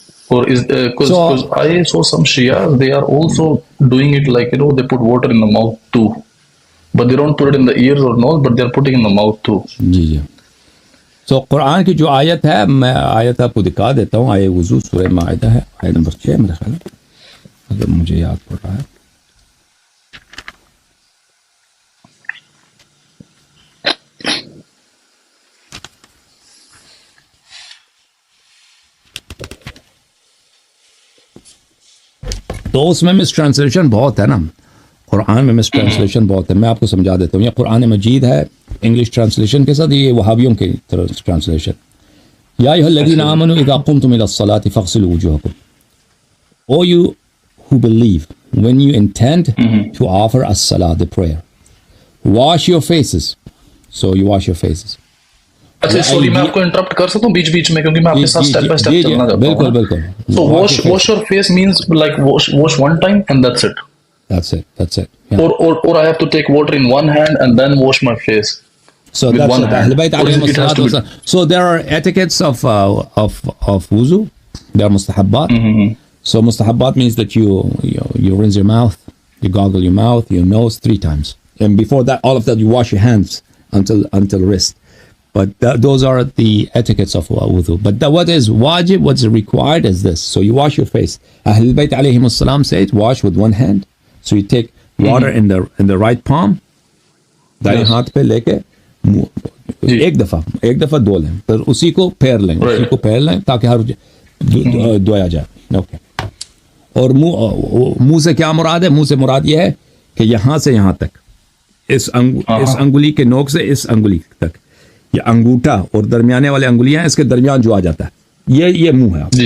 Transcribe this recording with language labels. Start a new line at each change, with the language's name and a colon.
English: Or is because I saw some Shia, they are also doing it like they put water in the mouth too, but they don't put it in the ears or nose, but they are putting in the mouth too.
Urdu: جی جی. سو قرآن کی جو آیت ہے میں آیت آپ کو دکھا دیتا ہوں. آیت وضو سورہ مائدہ ہے، آیت نمبر 6 میرے خیال ہے اگر مجھے یاد پڑ رہا ہے. تو اس میں مس ٹرانسلیشن بہت ہے نا، قرآن میں مس ٹرانسلیشن بہت ہے. میں آپ کو سمجھا دیتا ہوں. یہ قرآن مجید ہے انگلش ٹرانسلیشن کے ساتھ، یہ وہابیوں کی ٹرانسلیشن.
Arabic: یا ایھا الذین آمنوا اذا قمتم الی الصلاۃ فاغسلوا وجوہکم.
English: O you who believe, when you intend to offer as-salah, the prayer, wash your faces. So you wash your faces.
Urdu: اچھا سوری میں آپ کو انٹرپٹ کر سکتا ہوں بیچ بیچ میں، کیونکہ میں آپ کے ساتھ اسٹیپ بائی اسٹیپ چلنا چاہتا ہوں. بالکل بالکل.
English: So wash your face means like wash one time and that's it. That's it. Yeah. Or I have to take water in one hand and then wash my face. So with that's one it. hand. Ahl Bayt alayhim as-salatu was-salam. So there are etiquettes of wuzu. There are mustahabbat. So mustahabbat means that you rinse your mouth, you gargle your mouth, your nose 3 times, and before that, all of that, you wash your hands until wrist. But those are the etiquettes of wudu. But what is wajib, what's required is this. So you wash your face. Ahl Bayt alayhim as-salam said, wash with one hand. So you take water in the right palm.
Urdu: دائیں ہاتھ پہ لے کے ایک دفعہ دھو لیں، پھر اسی کو پھیر لیں تاکہ ہر دھویا جائے. اوکے. اور منہ سے کیا مراد ہے؟ منہ سے مراد یہ ہے کہ یہاں سے یہاں تک، اس انگلی کے نوک سے اس انگلی تک، یہ انگوٹھا اور درمیانے والے انگلیاں اس کے درمیان جو آ جاتا ہے یہ منہ ہے.